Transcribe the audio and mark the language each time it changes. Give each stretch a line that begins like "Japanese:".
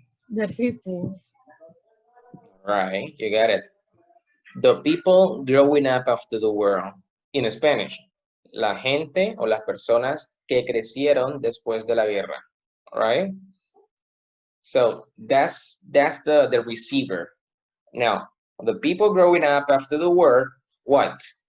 English: The people. Right, you got it. The people growing up after the war. In Spanish,
Spanish: la gente o las personas que crecieron después de la guerra.
English: All right? So that's the receiver. Now, the people growing up after the war, what?